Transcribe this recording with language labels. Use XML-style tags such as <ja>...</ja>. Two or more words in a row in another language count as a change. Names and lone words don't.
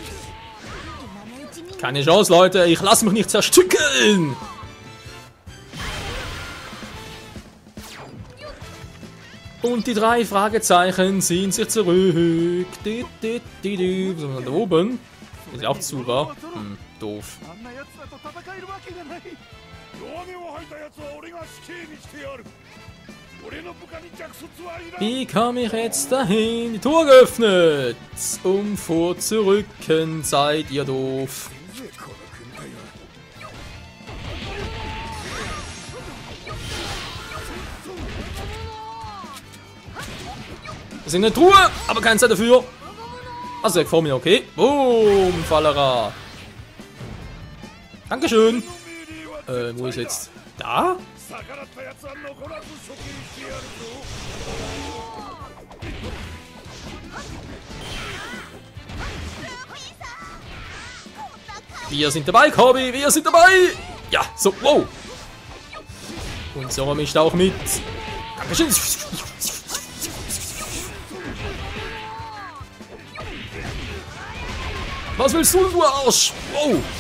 <de>Keine Chance, Leute. Ich lasse mich nicht zerstückeln! Und die 3 Fragezeichen ziehen sich zurück. Was haben wir da oben? Ist ja auch zu, wa? doof.</de> <ja>あんな奴らと戦えるわけがない。弱音を吐いた奴は俺が死刑にしてやる。俺の部下に弱卒はいらん。</ja> <de>Wie kam ich jetzt dahin? Die Tür geöffnet! Vor, zurücken, seid ihr doof. Wir sind eine Truhe, aber keine Zeit dafür. Also weg vor mir, okay. Boom, Fallera. Dankeschön. Wo ist jetzt? Da?</de> <ja>逆らった奴は残らず処刑してやるぞ。</ja> <de>Wir sind dabei, Corby, wir sind dabei! Ja, so, wow! Und Sora mischt auch mit. Dankeschön! Was willst du, du Arsch? Wow!</de>